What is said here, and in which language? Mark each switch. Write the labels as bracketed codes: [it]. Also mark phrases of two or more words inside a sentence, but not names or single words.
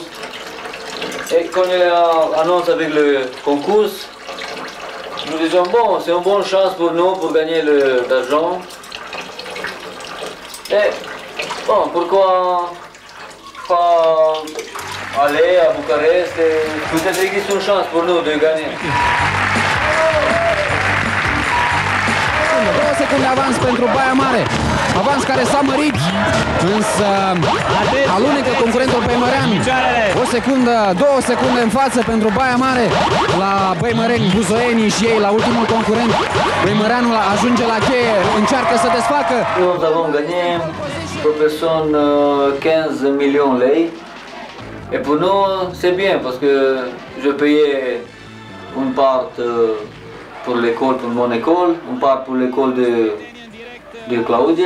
[fr] Et quand il a annoncé avec le concours, nous disons bon, c'est une bonne chance pour nous pour gagner d'argent. Et bon, pourquoi pas aller à Bucarest et peut-être qu'il existe une chance pour nous de gagner. [ro] 2 secunde avans pentru Baia Mare. Avans care s-a mărit, însă alunecă concurentul Băimărean. 2 secunde în față pentru Baia Mare la Băimăreni, Buzoienii și ei la ultimul concurent. Băimăreanul ajunge la cheie, încearcă să desfacă. [fr] Nous avons gagné pour personne 15 millions lei. Et pour nous, c'est bien parce que je payais une part pour l'école, pour mon école, une part pour l'école de Claudia.